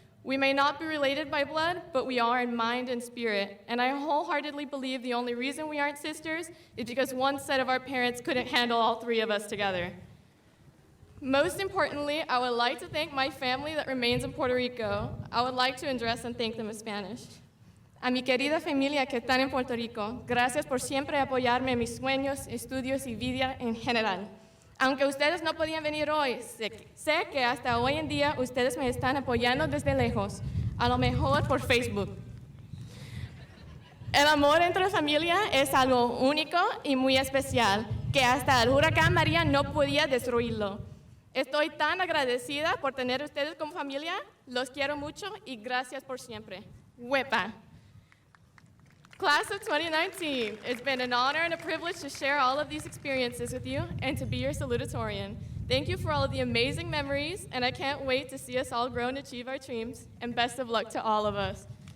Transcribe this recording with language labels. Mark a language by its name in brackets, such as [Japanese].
[English] We may not be related by blood, but we are in mind and spirit, and I wholeheartedly believe the only reason we aren't sisters is because one set of our parents couldn't handle all three of us together. Most importantly, I would like to thank my family that remains in Puerto Rico. I would like to address and thank them in Spanish. [Spanish] A mi querida familia que están en Puerto Rico, gracias por siempre apoyarme en mis sueños, estudios y vida en general. Aunque ustedes no podían venir hoy, sé que hasta hoy en día ustedes me están apoyando desde lejos, a lo mejor por Facebook. El amor entre familia es algo único y muy especial, que hasta el huracán María no podía destruirlo. Estoy tan agradecida por tener ustedes como familia, los quiero mucho y gracias por siempre. Huepa. [English] Class of 2019, it's been an honor and a privilege to share all of these experiences with you and to be your salutatorian. Thank you for all of the amazing memories, and I can't wait to see us all grow and achieve our dreams, and best of luck to all of us.